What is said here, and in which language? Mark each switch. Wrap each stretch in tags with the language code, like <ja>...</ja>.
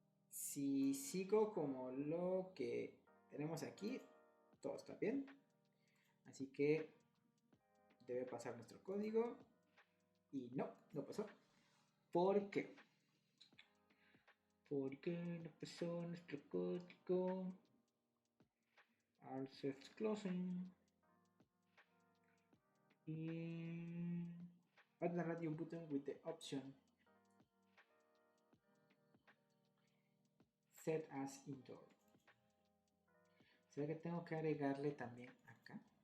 <es>Si sigo como lo que tenemos aquí, todo está bien. Así que debe pasar nuestro código. Y no pasó. ¿Por qué? ¿Por qué no pasó nuestro código?</es> <en>Al set closing. Y add the radio button with the option set as indoor.</en> <es>¿Será que tengo que agregarle también acá?</es>